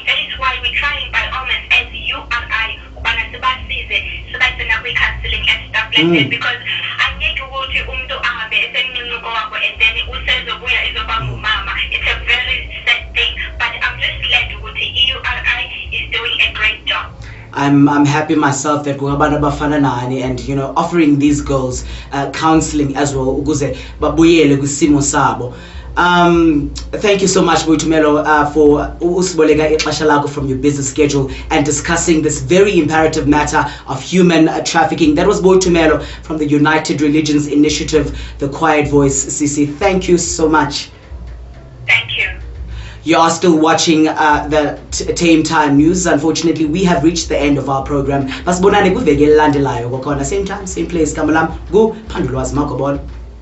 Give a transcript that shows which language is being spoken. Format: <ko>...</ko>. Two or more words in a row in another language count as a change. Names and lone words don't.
<en>That is why we're trying by all means as URI, so that's enough with counseling and stuff like that, because I need to go to and then it's a very sad thing, but I'm just glad the EURI is doing a great job. I'm happy myself that</en> <xh>kunabantu abafana nani,</xh> <en>and offering these girls counseling as well</en> <xh>ukuze babuyele kwisimo sabo.</xh> <en>Thank you so much, Boitumelo, for</en> <xh>usiboleka ixesha lakho</xh> <en>from your busy schedule and discussing this very imperative matter of human trafficking. That was Boitumelo from the United Religions Initiative, the Quiet Voice, CC. Thank you so much. Thank you. You are still watching the Tame Time News. Unfortunately, we have reached the end of our program.</en> <xh>Basibonane kuveki elandelayo kwakhona,</xh> <en>same time, same place. Kamalam, go Pandulwazi Makobon.</en>